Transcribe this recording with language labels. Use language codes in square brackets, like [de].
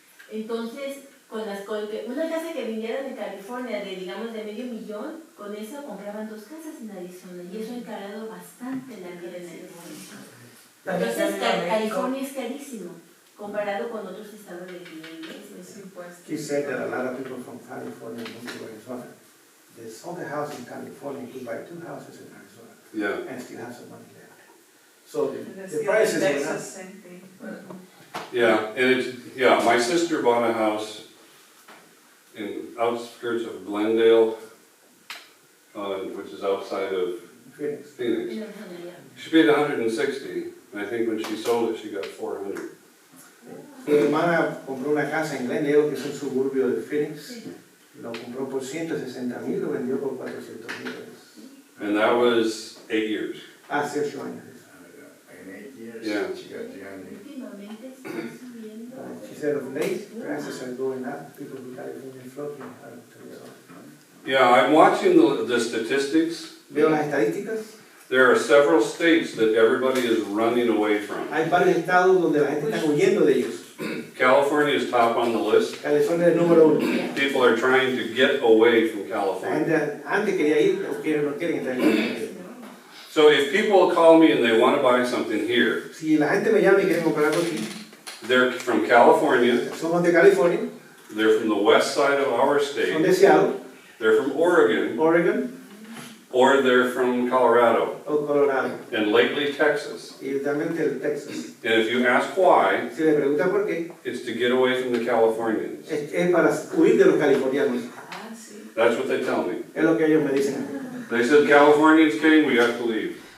[es] Entonces, una casa que vinieron en California de, digamos, de $500,000, con eso compraban 2 casas en Arizona, y eso ha encarado bastante la vida en Arizona. Entonces, California es carísimo, comparado con otros estados de aquí. [en] She said that a lot of people from California moved to Arizona. They sold a house in California to buy 2 houses in Arizona Yeah. and still have some money left. So the Still prices in went up. Texas, same thing. Yeah, and it's, yeah, my sister bought a house in outskirts of Glendale, which is outside of Phoenix. Phoenix. She paid 160, and I think when she sold it, she got 400. [es] Mi hermana compró una casa en Glendale, que es un suburbio de Phoenix. Lo compró por $160,000 y lo vendió por $400,000. [en] And that was 8 years. [es] Hace 8 años. [en] In 8 years, Yeah. she got 300. [es] Últimamente están subiendo. [en] She said of late, prices are going up. People in California flocking out to Arizona. Yeah, I'm watching the statistics. [es] Veo las estadísticas. [en] There are several states that everybody is running away from. [es] Hay varios estados donde la gente está huyendo de ellos. [en] California is top on the list. [es] California es el número 1. [en] People are trying to get away from [es] La [en] California. [es] gente antes quería ir, o quieren, no quieren estar en. [en] So if people call me and they want to buy something here, [es] Si la gente me llama y quieren comprar algo aquí, [en] they're from California, [es] somos de California, [en] they're from the west side of our [es] son [en] state, [es] de Seattle, [en] they're from Oregon, [es] Oregon [en] or they're from Colorado, [es] o Colorado, [en] and lately Texas. [es] y también de Texas. [en] And if you ask why, [es] Si le preguntan por qué, [en] it's to get away from the Californians. es para huir de los californianos. [es] Ah, sí. [en] That's what they tell me. [es] Es lo que ellos me dicen. [en] They said Californians came, we have to leave.